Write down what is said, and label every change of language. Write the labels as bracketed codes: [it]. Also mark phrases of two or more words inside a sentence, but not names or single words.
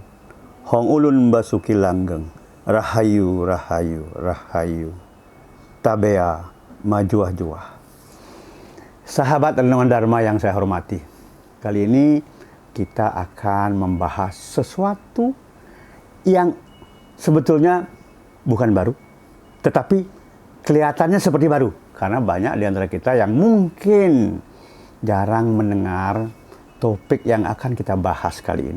[jv] Hong ulun basuki langgeng. Rahayu, rahayu, rahayu. [btx] Tabea majuah-juah. [id] Sahabat Renungan Dharma yang saya hormati. Kali ini kita akan membahas sesuatu yang sebetulnya bukan baru, tetapi kelihatannya seperti baru. Karena banyak di antara kita yang mungkin jarang mendengar topik yang akan kita bahas kali ini.